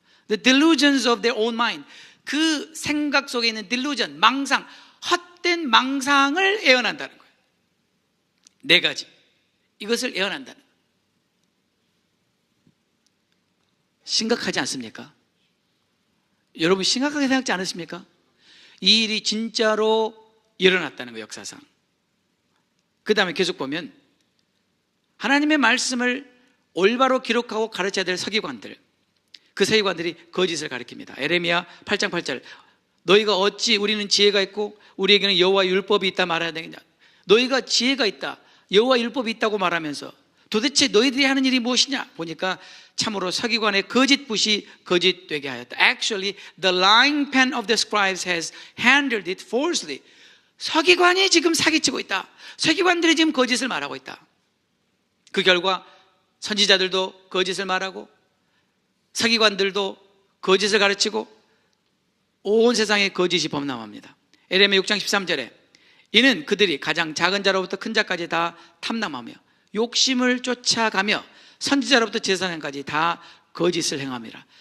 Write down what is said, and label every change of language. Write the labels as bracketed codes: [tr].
[en] The delusions of their own mind. [ko] 그 생각 속에 있는 delusion, 망상, 헛된 망상을 예언한다는 거예요. 네 가지. 이것을 예언한다는 거예요. 심각하지 않습니까? 여러분 심각하게 생각지 않으십니까? 이 일이 진짜로 일어났다는 거예요, 역사상. 그 다음에 계속 보면 하나님의 말씀을 올바로 기록하고 가르쳐야 될 서기관들, 그 서기관들이 거짓을 가르칩니다. 에레미야 8장 8절. 너희가 어찌 우리는 지혜가 있고 우리에게는 여호와 율법이 있다 말해야 되겠냐? 너희가 지혜가 있다, 여호와 율법이 있다고 말하면서 도대체 너희들이 하는 일이 무엇이냐? 보니까 참으로 서기관의 거짓 붓이 거짓되게 하였다. [en] Actually, the lying pen of the scribes has handled it falsely. [ko] 서기관이 지금 사기치고 있다. 서기관들이 지금 거짓을 말하고 있다. 그 결과 선지자들도 거짓을 말하고 서기관들도 거짓을 가르치고 온 세상에 거짓이 범람합니다. 에레미야 6장 13절에 이는 그들이 가장 작은 자로부터 큰 자까지 다 탐람하며 욕심을 쫓아가며 선지자로부터 제사장까지 다 거짓을 행함이라.